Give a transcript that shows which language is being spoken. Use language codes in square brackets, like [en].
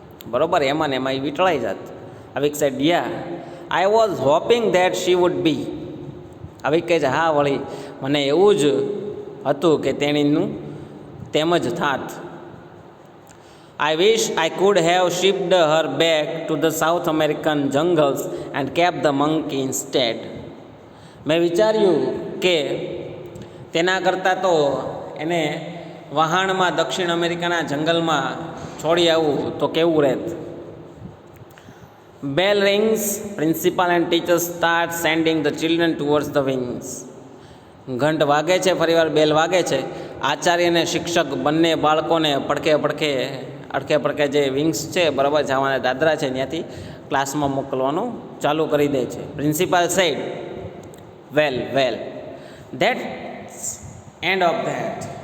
[gu] બરાબર, એમાં ને એમાં એ વીંટળાઈ જાત. [en] Avik said yeah I was hoping that she would be. [gu] અવિક કહે છે હા વળી, મને એવું જ હતું કે તેણીનું તેમ જ થાત. [en] I wish I could have shipped her back to the South American jungles and kept the monkey instead. [gu] મેં વિચાર્યું કે તેના કરતાં તો એને વહાણમાં દક્ષિણ અમેરિકાના જંગલમાં છોડી આવવું તો કેવું રહેત. [en] Bell rings. Principal and teachers start sending the children towards the wings. [gu] ઘંટ વાગે છે, ફરીવાર બેલ વાગે છે. આચાર્ય અને શિક્ષક બંને બાળકોને અડકે પડકે જે વિંગ્સ છે, બરાબર, જવાના દાદરા છે, ત્યાંથી ક્લાસમાં મોકલવાનું ચાલુ કરી દે છે. [en] Principal said well well that's end of that.